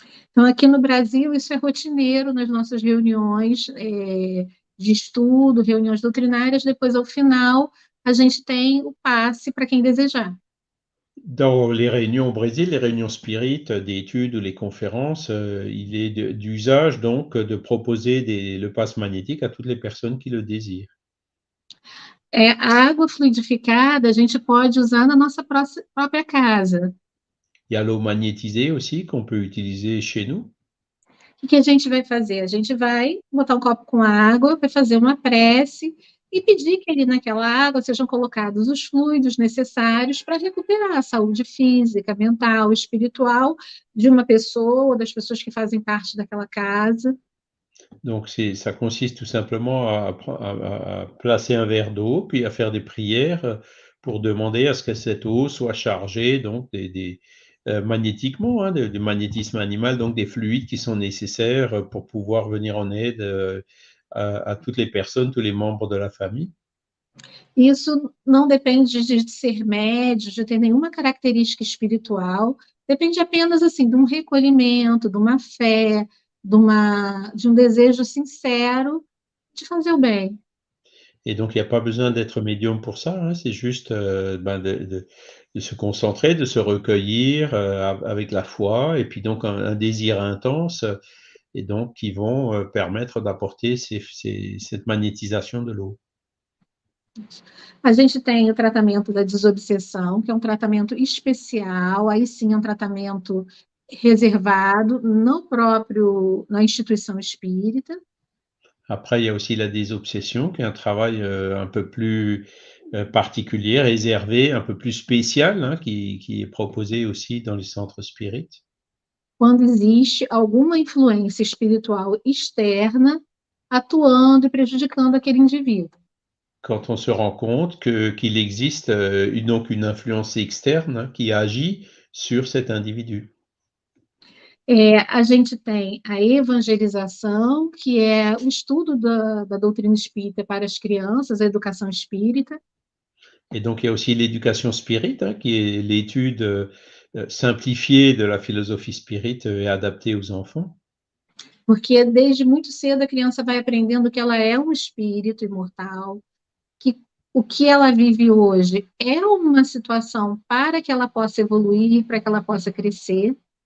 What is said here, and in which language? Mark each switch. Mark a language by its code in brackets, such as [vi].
[pt] Então, aqui no Brasil, isso é rotineiro nas nossas reuniões de estudo, reuniões doutrinárias. Depois, ao final, a gente tem o passe para quem desejar. [fr] Dans les réunions au Brésil, les réunions spirit d'études ou les conférences, il est d'usage donc de proposer le passe magnétique à toutes les personnes qui le désirent. [pt] A água fluidificada a gente pode usar na nossa própria casa. [fr] Il y a l'eau magnétisée aussi qu'on peut utiliser chez nous. [pt] O que a gente vai fazer? A gente vai botar um copo com água, vai fazer uma prece e pedir que ali naquela água sejam colocados os fluidos necessários para recuperar a saúde física, mental, espiritual de uma pessoa, das pessoas que fazem parte daquela casa. [fr] Donc ça consiste tout simplement à placer un verre d'eau, puis à faire des prières pour demander à ce que cette eau soit chargée donc magnétiquement, hein, du magnétisme animal, donc des fluides qui sont nécessaires pour pouvoir venir en aide à toutes les personnes, tous les membres de la famille. [pt] Isso não depende de ser médio, de ter nenhuma característica espiritual, depende apenas assim de um recolhimento, de uma fé, de um desejo sincero de fazer o bem. [fr] Et donc, il n'y a pas besoin d'être médium pour ça, hein, c'est juste de se concentrer, de se recueillir avec la foi, et puis donc un désir intense, et donc qui vont permettre d'apporter cette magnétisation de l'eau. [pt] A gente tem o tratamento da desobsessão, que é um tratamento especial, aí sim é um tratamento reservado na instituição espírita. [fr] Après, il y a aussi la désobsession, qui est un travail un peu plus particulier, réservé, un peu plus spécial, hein, qui est proposé aussi dans les centres spirites. [pt] Quando existe alguma influência espiritual externa atuando e prejudicando aquele indivíduo. [fr] Quand on se rend compte qu'il existe donc une influence externe, hein, qui agit sur cet individu. [pt] A gente tem a evangelização, que é o estudo da doutrina espírita para as crianças, a educação espírita. [fr] Et donc, il y a aussi l'éducation spirite, hein, qui est l'étude simplifiée de la philosophie spirite et adaptée aux enfants. [pt] Porque desde muito cedo a criança vai aprendendo que ela é um espírito imortal, que o que ela vive hoje é uma situação para que ela possa evoluir, para que ela possa crescer.